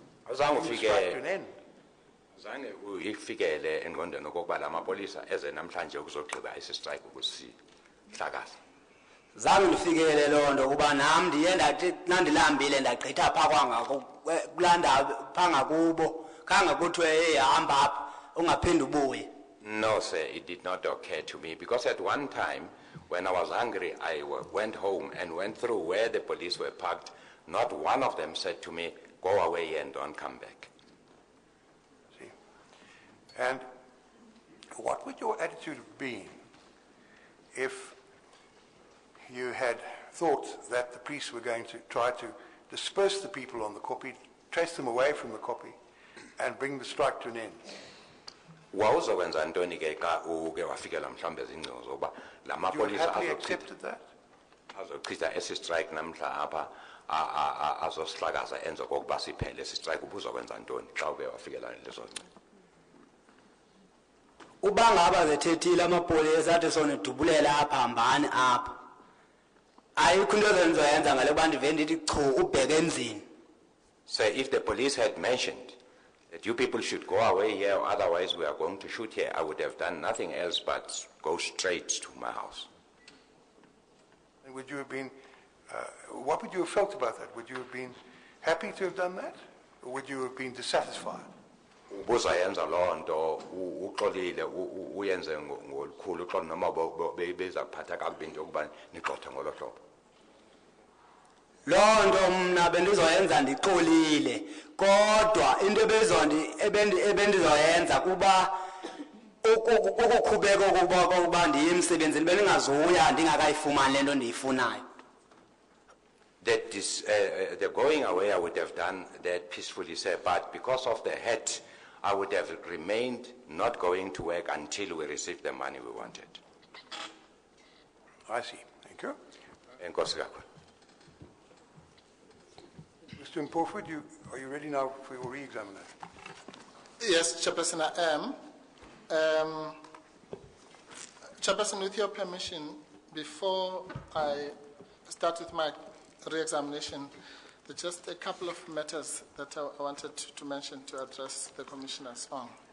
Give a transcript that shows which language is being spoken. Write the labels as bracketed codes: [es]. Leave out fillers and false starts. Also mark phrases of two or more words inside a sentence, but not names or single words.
[en] Bring the strike to an end? [xh] Zange uyifikele engqondweni okokuba la mapolisa eze namhlanje ukuzogqiba isi-strike ukusihlakaza. Zange ndifikele loo nto kuba nam ndiye ndathi nandilambile ndagqitha phaa kulaa ndawo phaa ngakubo khange kuthiwe hey hamba apha ungaphinde ubuye. [en] No, sir, it did not occur to me because at one time, when I was angry, I went home and went through where the police were parked. Not one of them said to me, go away and don't come back. See? And what would your attitude have been if you had thought that the police were going to try to disperse the people on the copy, trace them away from the copy, and bring the strike to an end? [xh] Wawuzokwenza ntoni ke xa uke wafikela mhlawumbe ezingcingo zokuba la [en] Would you [xh] mapolisa [en] happily accepted that? [xh] azochitha esi strike namhla apha azosihlakaza enze kokuba siphele esi strike ubuzokwenza ntoni xa uke wafikela lezo ngcingo? Uba ngaba zethethile amapolisa athi sonidubulele apha hambani apha ayikho into ezenzoyenza ngale kuba ndive ndithi chu ubheke emzini. [en] So if the police had mentioned that you people should go away here, or otherwise we are going to shoot here, I would have done nothing else but go straight to my house. And would you have been, what would you have felt about that? Would you have been happy to have done that? Or would you have been dissatisfied? [xh] Ubuzayenza loo nto uxolile uyenze ngolukhulu uxolo noma beza kuphatha kakubi into yokuba nixothe ngolo hlobo. Loo nto mna bendizoyenza ndixolile kodwa into ebendizoyenza kuba ukukhubeka ukuba ndiye emsebenzini bendingazuya ndingakayifumani le nto ndiyifunayo. [en] That is, the going away I would have done that peacefully, sir, but because of the hurt, I would have remained not going to work until we received the money we wanted. I see. Thank you. [xh] Enkosi kakhulu. [en] Mr. Mpofu, are you ready now for your re-examination? Yes, Chairperson, I am. Chairperson, with your permission, before I start with my re-examination, there's just a couple of matters that I wanted to mention to address the commissioners on.